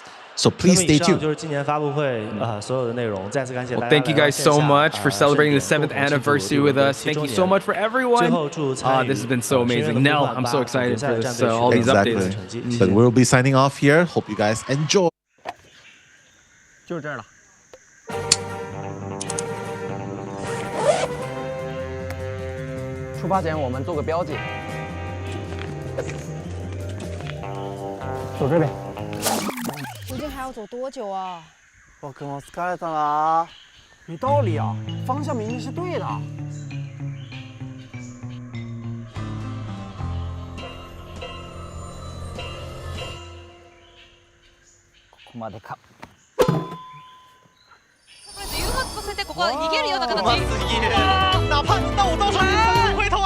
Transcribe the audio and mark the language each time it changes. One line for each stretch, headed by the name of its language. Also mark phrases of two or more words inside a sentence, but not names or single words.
English: So please stay tuned. Well, thank you guys so much for celebrating the 7th anniversary with us. Thank you so much for everyone. This has been so amazing. Nell, I'm so excited for this, all these updates. But we'll be signing off here. Hope you guys enjoy.
Chinese: 就这儿了。出发前我们做个标记。走这边。究竟还要走多久啊？我跟我疲れた了。没道理啊，方向明明是对的。
Japanese: ここまでか。誘発させてここは逃げるような形。うますぎる。
Chinese: 哪怕那我到时候你死不回头啊！